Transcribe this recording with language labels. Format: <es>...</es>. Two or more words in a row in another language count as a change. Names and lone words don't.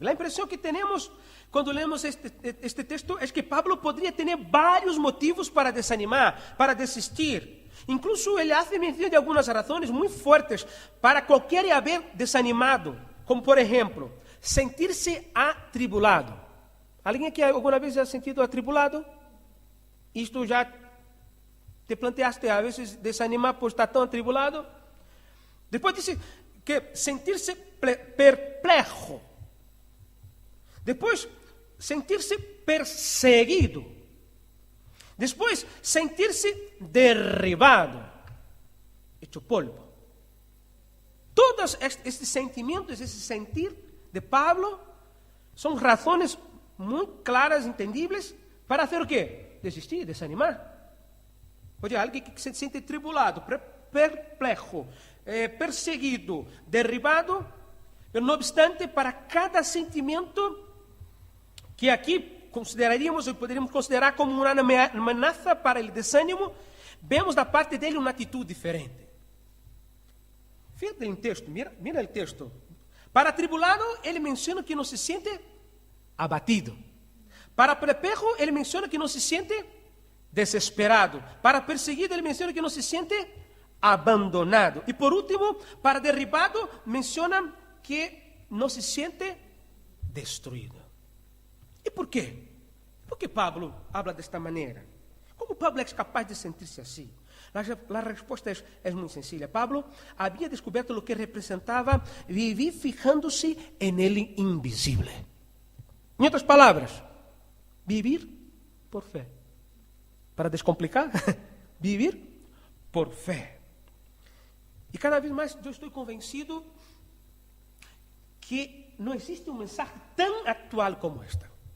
<es>La impresión que tenemos cuando leemos este texto es que Pablo podría tener varios motivos para desanimar, para desistir. Incluso él hace mención de algunas razones muy fuertes para cualquiera haber desanimado, como por ejemplo, sentirse atribulado.</es> <pt>Alguém que alguma vez já se sentido atribulado? Isto já</pt> <es>te planteaste</es> <pt>a vezes desanimar por estar tão atribulado? Depois disse que sentir-se perplexo. Depois, sentir-se perseguido. Depois, sentir-se derribado,</pt> <es>hecho polvo.</es> <pt>Todos estes sentimentos, esse sentir de Pablo, são razões muito claras, entendíveis, para fazer o quê? Desistir, desanimar. Oye, alguém que se sente tribulado, perplexo, perseguido, derribado,</pt> <es>pero no obstante,</es> <pt>para cada sentimento que aqui consideraríamos ou poderíamos considerar como uma ameaça para o desânimo, vemos da parte dele uma atitude diferente. Fíjate no texto, mira o texto. Para atribulado, ele menciona que não se sente abatido. Para perplexo, ele menciona que não se sente desesperado. Para perseguido, ele menciona que não se sente abandonado. E por último, para derribado, menciona que não se sente destruído. E por quê? Por que Pablo habla desta maneira? Como Pablo é capaz de sentir-se assim? A resposta é muito sencilla. Pablo havia descoberto o que representava</pt> <es>vivir fijando-se en el invisible.</es> <pt>Em outras palavras, vivir por fé. Para descomplicar, vivir por fé. E cada vez mais eu estou convencido que não existe mensaje tão atual como esta.</pt>